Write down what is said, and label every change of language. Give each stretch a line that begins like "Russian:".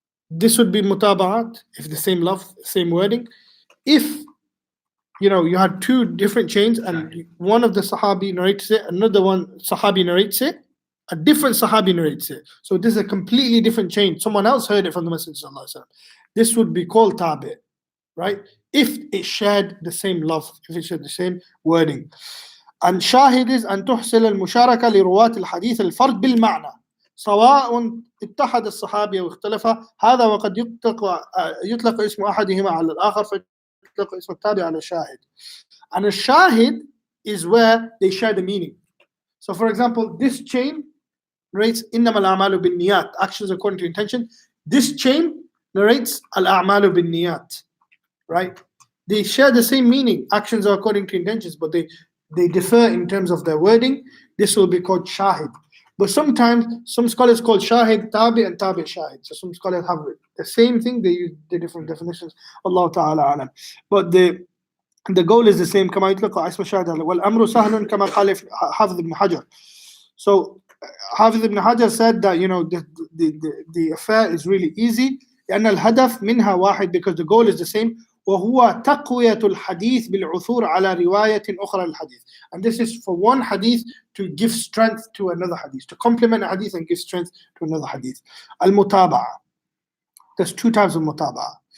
English: This would be mutaba'at if the same love, same wording. If you had two different chains and one of the Sahabi narrates it, another one Sahabi narrates it, a different Sahabi narrates it. So this is a completely different chain. Someone else heard it from the Messenger sallallahu alaihi wasallam. This would be called tabi', right? If it shared the same love, if it shared the same wording.
Arabic: And shahid is أن تحصل المشاركة لرواة الحديث الفرد بالمعنى سواء اتحد الصحابي أو اختلف هذا وقد يطلق اسم أحدهما على الآخر فيطلق اسم التابع على الشاهد.
English: And a shahid is where they share the meaning. So for example, this chain narrates
Arabic: إنما الأعمال بالنيات,
English: actions according to intention. This chain narrates
Arabic: الأعمال بالنيات,
English: right? They share the same meaning, actions are according to intentions, but they differ in terms of their wording. This will be called shahid. But sometimes some scholars call shahid tabi and tabi shahid. So some scholars have the same thing, they use the different definitions. Allah Ta'ala alam. But the goal is the same.
Arabic: كما يطلق اسم الشاهد والأمر سهل كما قال حافظ ابن حجر.
English: So Hafiz ibn Hajar said that the affair is really easy.
Arabic: لأن الهدف منها واحد,
English: because the goal is the same.
Arabic: وهو تقوية الحديث بالعثور على رواية أخرى للحديث.
English: And this is for one hadith to give strength to another hadith, to complement a hadith and give strength to another hadith. Al-Mutaba'a. There's two types of Mutaba'a.